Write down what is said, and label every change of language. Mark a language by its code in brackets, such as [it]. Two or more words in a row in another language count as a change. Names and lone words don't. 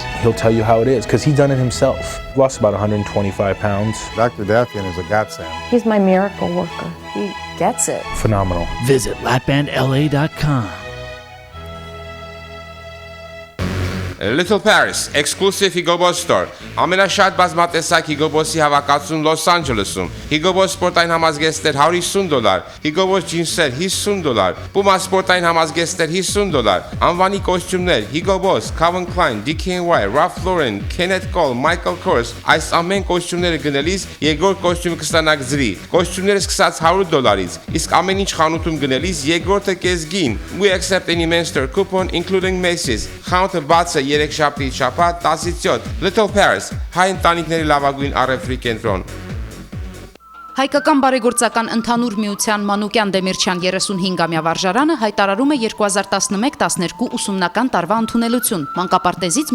[en] He'll tell you how it is, because he's done it himself. Lost about 125 pounds. Dr. Doftian is a godsend. He's my miracle worker. He gets it. Phenomenal. Visit lapbandla.com. Little Paris, exclusive Hugo Boss store. [hy] Ամենաշատ բազմատեսակ Hugo Boss-ի հավաքածուն Լոս Անջելեսում։ Hugo Boss սպորտային համազգեստեր $150, Hugo Boss ջինսեր $50, Puma սպորտային համազգեստեր $50, անվանի կոստյումներ Hugo Boss, Calvin Klein, DKNY, Ralph Lauren, Kenneth Cole, Michael Kors, այս ամեն կոստյումները գնելիս երկրորդ կոստյումը կստանաք զրի։ Կոստյումները սկսած $100-ից, իսկ ամեն ինչ խանութում գնելիս երկրորդը կեսգին։ [en] We accept any Menster coupon including Macy's. [hy] Խանութը բաց է 3 շաբթի շաբաթ 10-ից 7 Little Paris հայ ընտանիքների լավագույն առևտրի կենտրոն Հայկական բարեգործական ընդհանուր միության Մանուկյան Դեմիրճյան 35-ամյա վարժարանը հայտարարում է 2011-12 ուսումնական տարվա ընդունելություն, մանկապարտեզից